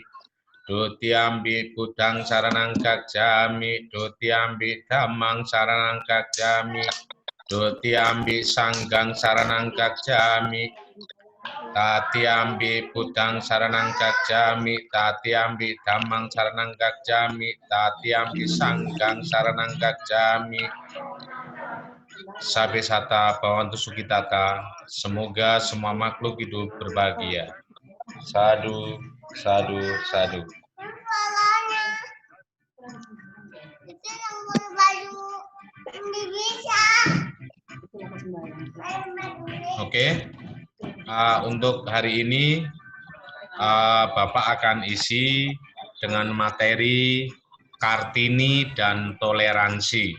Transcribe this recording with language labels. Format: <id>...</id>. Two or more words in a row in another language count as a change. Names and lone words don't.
<pi>Dutiyambi buddhang saranang gacchami, dutiyambi dhammang saranang gacchami, dutiyambi sanghang saranang gacchami. Tatiyambi buddhang saranang gacchami, tatiyambi dhammang saranang gacchami, tatiyambi sanghang saranang gacchami. Sabe sata bawantu sukitata,</pi> <id>semoga semua makhluk hidup berbahagia.</id> <pi>Sadu, sadu, sadu.</pi> <id>Oke, untuk hari ini Bapak akan isi dengan materi Kartini dan toleransi.</id>